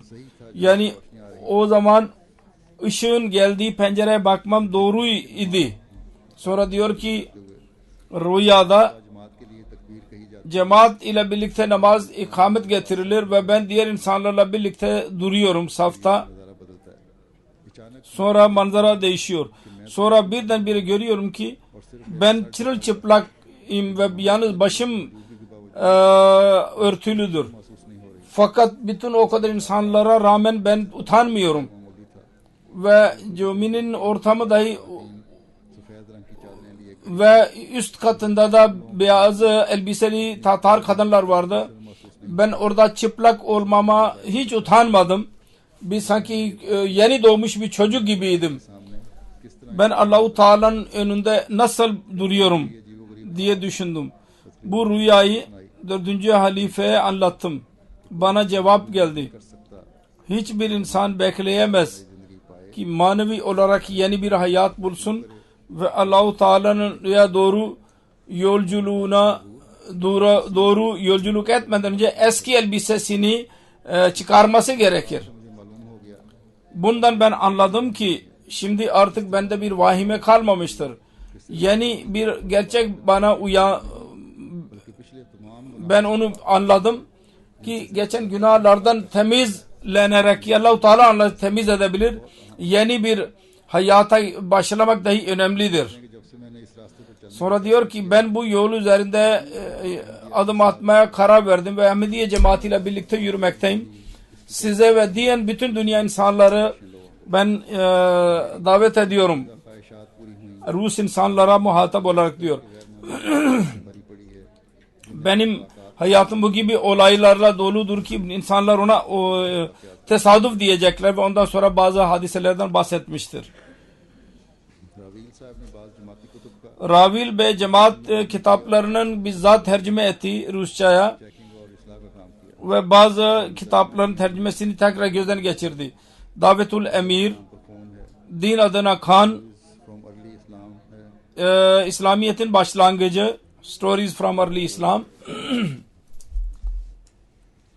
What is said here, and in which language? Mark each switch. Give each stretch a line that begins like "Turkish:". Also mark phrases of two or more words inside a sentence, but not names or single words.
Turkish: Yani o zaman ışığın geldiği pencereye bakmam doğru idi. Sonra diyor ki rüyada
Urdu: جماعت کے لیے تکبیر کہی جاتی
Turkish: cemaat ile birlikte namaz ikamet getirilir ve ben diğer insanlarla birlikte duruyorum safta.
Urdu: نظارہ بدلتا ہے۔ اچانک
Turkish: Sonra manzara değişiyor. Sonra birdenbire görüyorum ki ben çırılçıplak ve yalnız başım örtülüdür.
Urdu: محسوس نہیں ہو رہی.
Turkish: Fakat bütün o kadar insanlara rağmen ben utanmıyorum.
Urdu: معمولی تھا.
Turkish: Ve caminin ortamı dahi
Urdu: سفید رنگ کی چادریں لیے
Turkish: ve üst katında da beyaz elbiseli Tatar kadınlar vardı. Ben orada çıplak olmama hiç utanmadım. Bir sanki yeni doğmuş bir çocuk gibiydim.
Urdu: سامنے کس طرح
Turkish: Ben Allah-u Teala'nın önünde nasıl duruyorum diye düşündüm. Bu rüyayı 4. halifeye anlattım. Bana cevap geldi.
Urdu: کر سکتا
Turkish: Hiçbir insan bekleyemez
Urdu: زندگی پائے
Turkish: ki manevi olarak yeni bir hayat bulsun ve Allah-u Teala'nın doğru yolculuğuna doğru yolculuk etmeden önce eski elbisesini çıkarması gerekir.
Urdu: مجھے معلوم ہو گیا
Turkish: Bundan ben anladım ki şimdi artık bende bir vahime kalmamıştır. Yeni bir gerçek bana
Urdu: کہ پچھلے تمام
Turkish: ben onu anladım ki geçen günahlardan temizlenerek ki Allah-u Teala onları temiz edebilir. Yeni bir hayata başlamak dahi önemlidir.
Urdu: کہ جب سے میں نے اس راستے پر چلنا
Turkish: Sonra diyor ki ben bu yol üzerinde adım atmaya karar verdim ve Ahmediye cemaatiyle birlikte yürümekteyim. Size ve diyen bütün dünya insanları ben davet ediyorum.
Urdu: خواہشات پوری ہوئی
Turkish: Rus insanlara muhatap olarak diyor.
Urdu: بھری پڑی ہے.
Turkish: Benim hayatım bu gibi olaylarla doludur ki insanlar ona tesadüf diyecekler ve ondan sonra bazı hadiselerden bahsetmiştir.
Urdu: راویل صاحب نے بعض جماعتی کتب کا
Turkish: Ravil Bey cemaat kitaplarının bizzat tercüme ettiği Rusçaya
Urdu: چیکنگ اور اصلاح کا کام کیا.
Turkish: ve bazı kitapların tercümesini tekrar gözden geçirdi. Davetul Emir,
Urdu: فون ہے
Turkish: Din adına Kan,
Urdu: فرام ارلی اسلام ہے.
Turkish: İslamiyet'in başlangıcı, Stories from Early Islam.